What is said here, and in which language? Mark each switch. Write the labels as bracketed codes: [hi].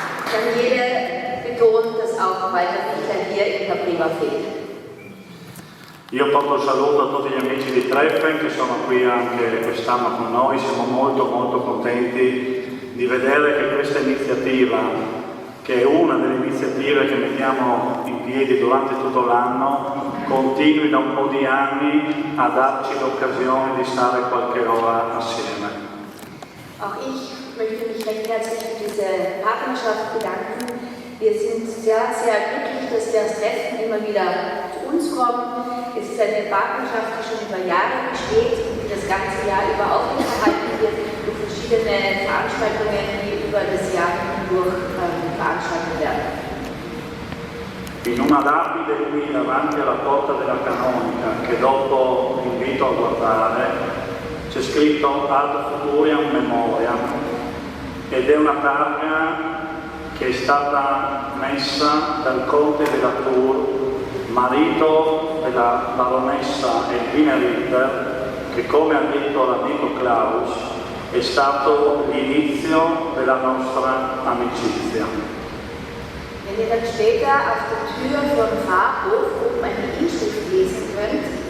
[de] Daniele betont, dass auch Walter Bichler hier in Capriva fehlt. [it] Io porto il saluto a tutti gli amici di Treffen che sono qui anche quest'anno con noi, siamo molto contenti di vedere che questa iniziativa, che è una delle iniziative che mettiamo in piedi durante tutto l'anno, continui da un po' di anni a darci l'occasione di stare qualche ora assieme. [de] Auch ich möchte mich recht herzlich für diese Partnerschaft bedanken. Wir sind sehr glücklich, dass das Treffen immer wieder zu uns kommt. Es ist eine Partnerschaft, die schon über Jahre besteht und die das ganze Jahr über aufrechterhalten wird durch verschiedene Veranstaltungen, die über das Jahr hindurch veranstaltet werden. [it] In una lapide qui davanti alla porta della canonica, che dopo invito a guardare, c'è scritto [la] Ad Futuriam Memoriam [it] ed è una targa che è stata messa dal conte della Tour, marito della baronessa Elvina Ritter, che come ha detto l'amico Klaus è stato l'inizio della nostra amicizia. [de] Wenn ihr dann später auf der Tür vom Pfarrhof oben eine Inschrift lesen könnt,